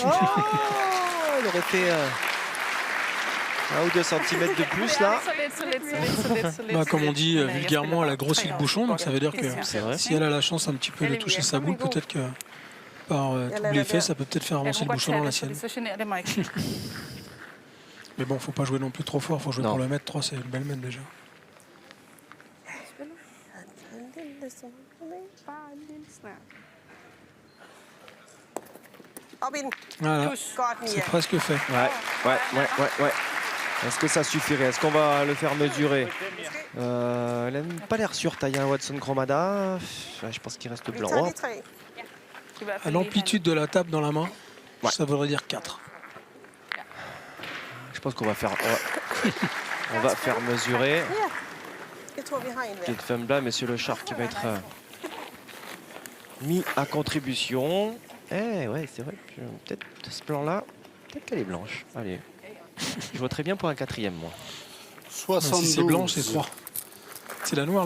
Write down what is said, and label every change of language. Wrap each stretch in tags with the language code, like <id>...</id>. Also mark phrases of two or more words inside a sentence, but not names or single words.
<fr>Oh, elle aurait fait 1 ou 2 centimètres de plus, là. Bah, comme on dit vulgairement, elle a grossi le bouchon, donc ça veut dire que C'est vrai. si elle a la chance un petit peu de toucher sa boule, peut-être que par tout l'effet, ça peut peut-être faire avancer le bouchon dans la sienne.</fr> <da>Så generer det mig ikke.</da> <fr>Mais bon, faut pas jouer non plus trop fort, faut jouer Non. pour le mettre 3, c'est une belle main déjà.</fr> <da>En lille smule. Bare en lille snart. Op i den.</da> <fr>Voilà,</fr> <da>Godt,</da> <fr>c'est</fr> <da>Mia.</da> <fr>presque fait. Ouais. Est-ce que ça suffirait? Est-ce qu'on va le faire mesurer? Elle n'a pas l'air sûre, Taya Watson-Chromada. Ouais, je pense qu'il reste</fr> <da>Vi</da> <fr>blanc.</fr> <da>tager</da> <fr>Oh, de 3.</fr> <da>I hvert</da> <fr>À</fr> <da>fald lige</da> <fr>l'amplitude de la table dans la main, Ouais. ça voudrait dire 4. je pense qu'on va faire, on va faire mesurer.</fr> <da>Ja. Jeg tror, vi har en hver.</da> <fr>Cette femme-là, Monsieur Le Char, qui va être mis à contribution. Eh ouais, c'est vrai. Peut-être ce plan-là, peut-être qu'elle est blanche. Allez. Je vois très bien pour un 4e, moi. Si 72. c'est blanc, c'est 3. C'est la noire, le</fr>